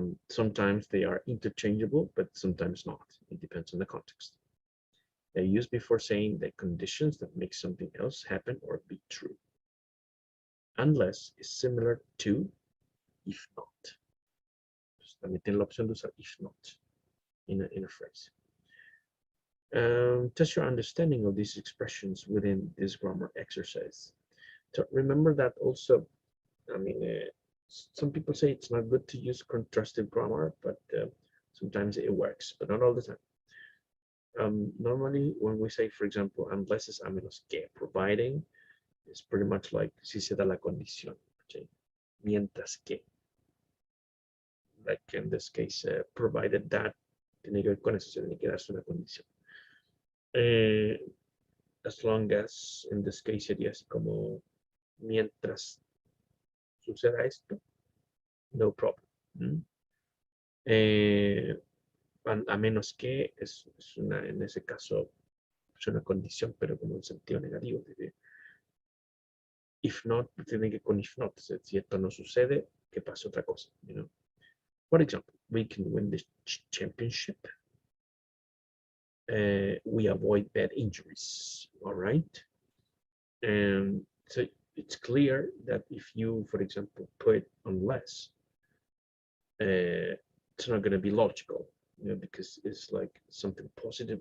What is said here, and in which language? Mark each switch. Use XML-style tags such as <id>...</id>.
<en>Sometimes they are interchangeable, but sometimes not. It depends on the context. They're used before saying the conditions that make something else happen or be true. Unless is similar to if not.</en> <es>También tiene la opción de usar if not in a phrase.</es> <en>Test your understanding of these expressions within this grammar exercise. So remember that also, I mean, some people say it's not good to use contrastive grammar, but sometimes it works, but not all the time. Normally, when we say, for example, unless is</en> <es>a menos que,</es> <en>providing, it's pretty much like</en> <es>si se da la condición,</es> <en>okay?</en> <es>Mientras que,</es> <en>like in this case, provided that,</en> <es>tiene que ver con eso, se tiene que darse una condición.</es> <en>As long as, in this case,</en> <es>sería así como mientras suceda esto,</es> <en>no problem.</en> <es>A menos que es una, en ese caso, es una condición, pero como en sentido negativo. If not, tiene que con if not. Si esto no sucede, que pase otra cosa.</es> <en>You know? For example, we can win the championship. We avoid bad injuries. All right. And so it's clear that if you, for example, put unless, it's not going to be logical, you know, because it's like something positive.</en>